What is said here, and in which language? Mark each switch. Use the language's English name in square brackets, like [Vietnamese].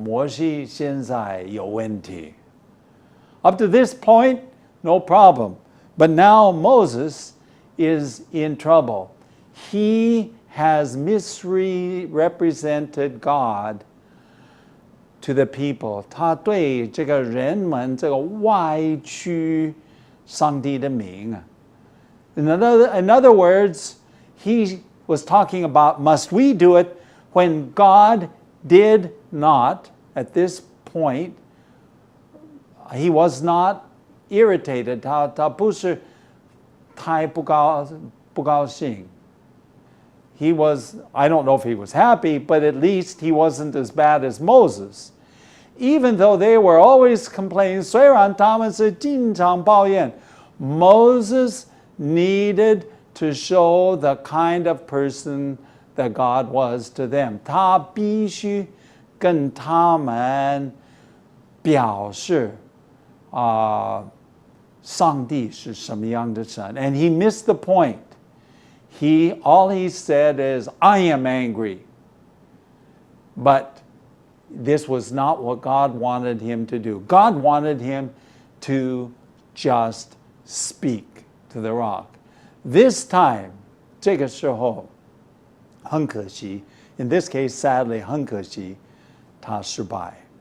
[Chinese] 摩西现在有问题。 [English] Up to this point, no problem. But now Moses is in trouble. He has misrepresented God to the people. [Chinese] 他对这个人们这个歪曲上帝的名。 [English] In other words, he was talking about, must we do it when God did not, at this point, he was not irritated. [Chinese] 他不是太不高兴。 [English] He was, I don't know if he was happy, but at least he wasn't as bad as Moses. Even though they were always complaining, [Chinese] 虽然他们是经常抱怨, [English] Moses needed to show the kind of person that God was to them. [Chinese] 他必须跟他们表示上帝是什么样的神。 [English] And he missed the point. All he said is, I am angry. But this was not what God wanted him to do. God wanted him to just speak to the rock. This time, [Chinese] 这个时候很可惜, [English] in this case, sadly, [Chinese] 很可惜, 他失败.